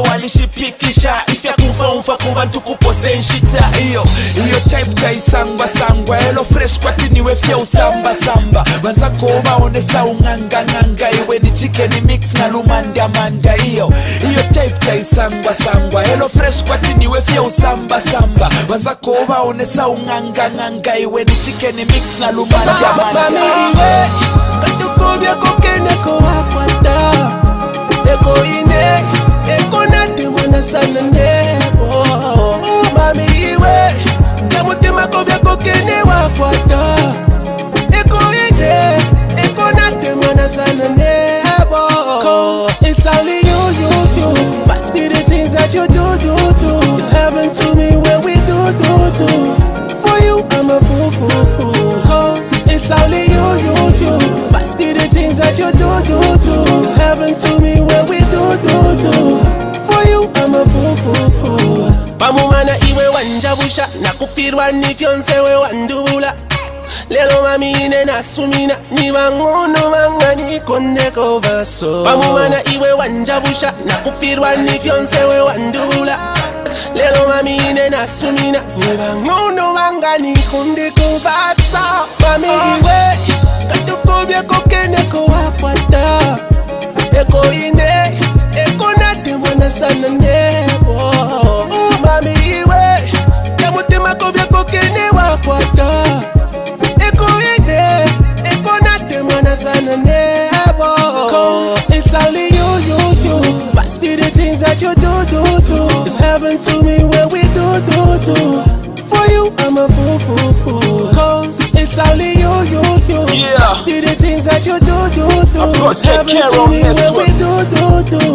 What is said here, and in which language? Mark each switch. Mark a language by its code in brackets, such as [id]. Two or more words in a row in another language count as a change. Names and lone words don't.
[bem] walishipikisha ifya kumfa kubantu kupose nshita iyo type kaisangwa sangwa elo fresh kwati niwe fya usamba bazako ubaonesa unganga iwe ni [en] chicken mix [bem] na lumanda iyo type kaisangwa elo fresh kwati niwe fya usamba bazako ubaonesa unganga iwe ni [en] chicken mix [bem] na lumanda mami iwe katukobya kokene ko wakwata eko ine eko nate mwana sana nebo mami iwe kamutima kobya kokene wakwata eko ine eko nate mwana sana nebo. [en] Cause it's only you must be the things that you do. It's heaven to me when we do. For you I'm a fool. Cause it's only you must be the things that you do. It's heaven to me when we do. For you I'm a fool. [bem] Pamumana iwe wanjabusha na kupirwa ni fiance we wandubula lelo mamine na sumina ni bangono mangani kondeko baso pamumana iwe wanjabusha na kupirwa ni fiance we wandubula lelo mamine na sumina ni bangono mangani kondeko baso mami iwe katukobya kokene ko wakwata eko ine eko nate mwana sana nebo mami iwe kamutima kobya kokene wakwata eko ine eko nate mwana sana nebo. [en] Cause it's only you must be the things that you do. It's heaven to me when we do. For you I'm a fool. Cause it's only you must be the things that you do. It's heaven to me when we do.